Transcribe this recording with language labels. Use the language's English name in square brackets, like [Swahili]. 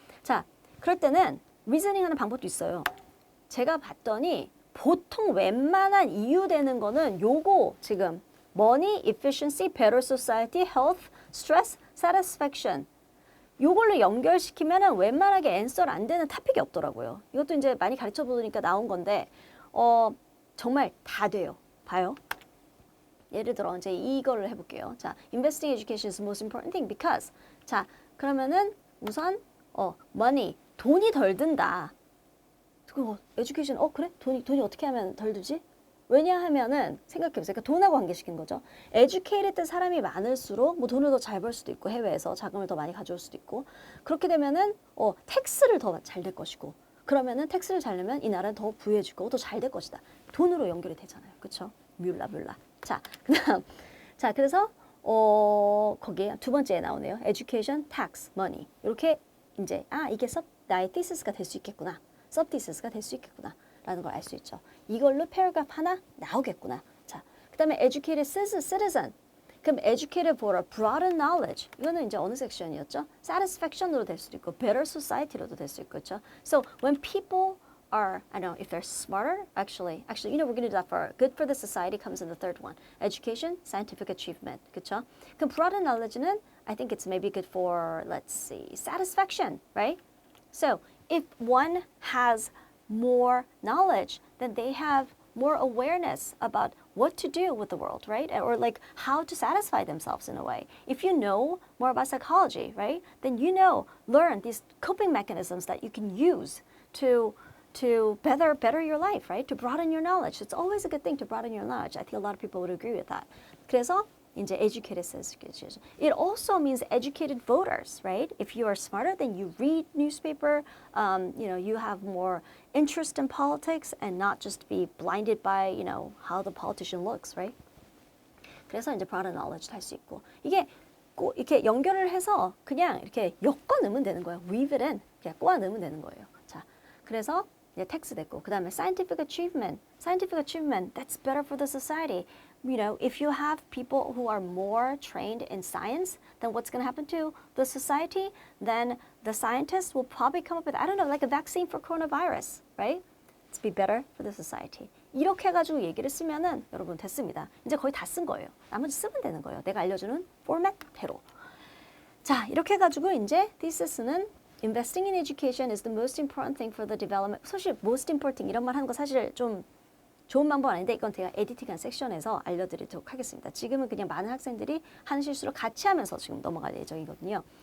[Korean] 자, 그럴 때는 리즈닝 하는 방법도 있어요. 제가 봤더니 보통 웬만한 이유 되는 거는 요거 지금 [English] money, efficiency, better society, health, stress, satisfaction [Korean] 요걸로 연결시키면은 웬만하게 앤서를 안 되는 토픽이 없더라고요. 이것도 이제 많이 가르쳐 보니까 나온 건데, 정말 다 돼요. 봐요. 예를 들어 이제 이거를 해볼게요. 자, [English] investing education is the most important thing because. [Korean] 자, 그러면은 우선 money 돈이 덜 든다. 그거 education 그래? 돈이 어떻게 하면 덜 들지? 왜냐하면은 생각해보세요. 그러니까 돈하고 관계시킨 거죠. educated 사람이 많을수록 뭐 돈을 더 잘 벌 수도 있고 해외에서 자금을 더 많이 가져올 수도 있고 그렇게 되면은 텍스를 더 잘 될 것이고 그러면은 텍스를 잘 내면 이 나라는 더 부유해질 거고 더 잘 될 것이다. 돈으로 연결이 되잖아요. 그렇죠? 뮬라. 자, 그다음 자 그래서 거기에 두 번째에 나오네요. education, tax, money 이렇게 이제 이게 나의 thesis 될 수 있겠구나. subthesis가 될 수 있겠구나. 라는 걸 알 수 있죠. 이걸로 패러그래프 하나 나오겠구나. 자, 그 다음에 educated citizen. 그럼 [English] educated for a broader knowledge. [Korean] 이거는 이제 어느 섹션이었죠? satisfaction으로 될 수도 있고 better society로도 될 수 있고, 그렇죠? [English] So when people are, I don't know, if they're smarter, actually, we're going to do that for good for the society comes in the third one. Education, scientific achievement, [Korean] 그렇죠? 그럼 [English] broader knowledge는 I think it's maybe good for, let's see, satisfaction, right? So if one has more knowledge, then they have more awareness about what to do with the world, right? Or like how to satisfy themselves in a way. If you know more about psychology, right? Then learn these coping mechanisms that you can use to better your life, right? To broaden your knowledge. It's always a good thing to broaden your knowledge. I think a lot of people would agree with that. [Korean] 그래서 이제 [English] educated citizens. It also means educated voters, right? If you are smarter, then you read newspaper. You have more interest in politics and not just be blinded by, how the politician looks, right? [Korean] 그래서 이제 broader knowledge 할 수 있고 이게 꼭 이렇게 연결을 해서 그냥 이렇게 엮어 넣으면 되는 거예요. [English] weave it in, [Korean] 그냥 꼬아 넣으면 되는 거예요. 자, 그래서 이제 [English] text 됐고 그 다음에 scientific achievement, that's better for the society. If you have people who are more trained in science, then what's going to happen to the society? Then the scientists will probably come up with, I don't know, like a vaccine for coronavirus, right? It's be better for the society. [Korean] 이렇게 해가지고 얘기를 쓰면은 여러분 됐습니다. 이제 거의 다 쓴 거예요. 나머지 쓰면 되는 거예요. 내가 알려주는 포맷대로. 자, 이렇게 해가지고 이제 [English] thesis,는 Investing in education is the most important thing for the development. [Korean] 사실 most important 이런 말 하는 거 사실 좀 좋은 방법 아닌데 이건 제가 에디팅한 섹션에서 알려드리도록 하겠습니다. 지금은 그냥 많은 학생들이 하는 실수를 같이 하면서 지금 넘어갈 예정이거든요.